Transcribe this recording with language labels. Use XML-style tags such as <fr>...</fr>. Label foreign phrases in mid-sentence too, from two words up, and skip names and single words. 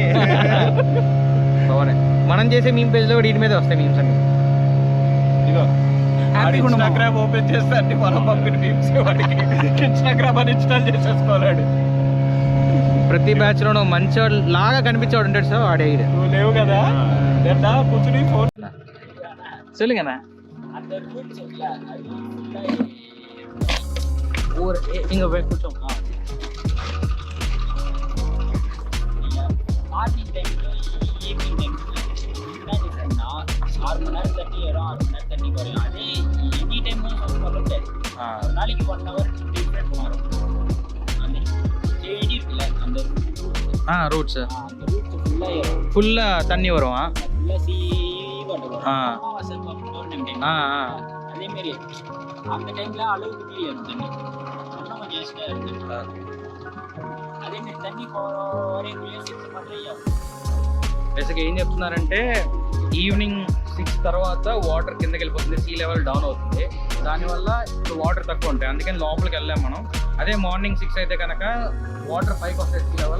<te>పవనే మనం చేసే మీమ్ పేజ్లో కూడా వీటి మీద వస్తాయి మీమ్స్ అన్ని. ఇగో హ్యాపీగా ఉన్నాం. ఇన్స్టాగ్రామ్ ఓపెన్ చేస్తే అన్ని మనం పంపిన మీమ్స్ వాడికి ఇన్స్టాగ్రామ్ అని ఇన్స్టాల్ చేసేసుకోలేడు. ప్రతి బ్యాచ్ లో మంచివాడు లాగా కనిపించేవాడు ఉంటాడు సార్, వాడే ఈడే. నువ్వు లేవు కదా కూర్చుని ఫోన్</te> <ta>சொல்லுங்கண்ணா. இங்க போய் கூச்சோம். மார்னிங் டைம்ல ஈவினிங் டைம்ல 6 மணி நேரம் தண்ணி ஏறும், 6 மணி நேரம் தண்ணி குறையும். அதே</ta> <en>any time</en> <ta>சொல்ல முடியாது. ஒரு நாளைக்கு</ta> <en>1 hour different</en> <ta>மாறும். அந்த செடி இருக்குல்ல அந்த ரூட்ஸ் அந்த ரூட் ஃபுல்லா ஏறும், ஃபுல்லா தண்ணி வரும். ஃபுல்லா சீவாட்டு வரும். வாசல் பவுர்ணமி டைம் அதே மாதிரி அந்த டைம்ல அளவுக்கு மீறி ஏறும் தண்ணி. இன்னும் கொஞ்சம் எக்ஸ்ட்ரா இருக்கு.</ta> <te>అదే మీరు తన్ని కోరే సిక్స్ మాత్రమే. బేసిక్గా ఏం చెప్తున్నారంటే ఈవినింగ్ 6 తర్వాత వాటర్ కిందకి వెళ్ళిపోతుంది,</te> <en>sea level down</en> <te>అవుతుంది. దానివల్ల ఇప్పుడు వాటర్ తక్కువ ఉంటాయి, అందుకని లోపలికి వెళ్ళాం మనం. అదే మార్నింగ్ 6 అయితే కనుక వాటర్ పైకి వస్తాయి</te> <en>sea level.</en>